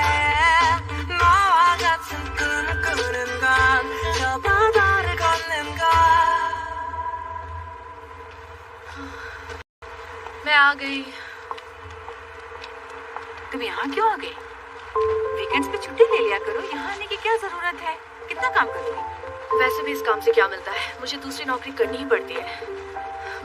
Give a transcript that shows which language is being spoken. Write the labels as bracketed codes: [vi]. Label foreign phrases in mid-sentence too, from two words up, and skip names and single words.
[ko] 너와 같은 꿈을 꾸는 건 저 바다를 걷는 것. [hi] मैं आ गई। तुम यहाँ क्यों आ गई? वीकेंड्स पे छुट्टी ले लिया करो। यहाँ आने की क्या जरूरत है? कितना काम करोगी? वैसे भी इस काम से क्या मिलता है? मुझे दूसरी नौकरी करनी ही पड़ती है।